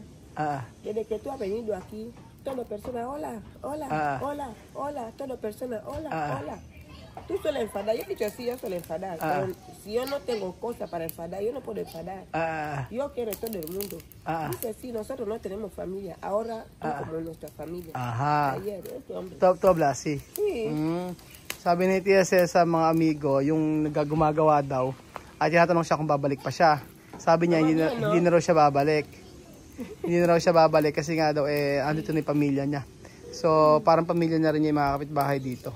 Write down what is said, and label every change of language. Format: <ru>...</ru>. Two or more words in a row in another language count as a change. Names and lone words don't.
<es>Desde que tú has venido aquí, toda persona, hola, toda persona, hola. Tú sueles enfadar. Yo he dicho sí, yo suelo enfadar. Pero si yo no tengo cosa para enfadar, yo no puedo enfadar. Yo quiero todo el mundo. Dice sí, nosotros no tenemos familia. Ahora tú como nuestra familia. Ayer, este hombre. Top hablas, sí. Sí.</es> <tl>Sabi ni Tia sa mga amigo, yung gumagawa daw, at tinatanong siya kung babalik pa siya. Sabi niya, hindi na raw siya babalik. Hindi na raw siya babalik kasi nga daw, andito na yung pamilya niya. So, parang pamilya na rin niya yung mga kapitbahay dito.</tl>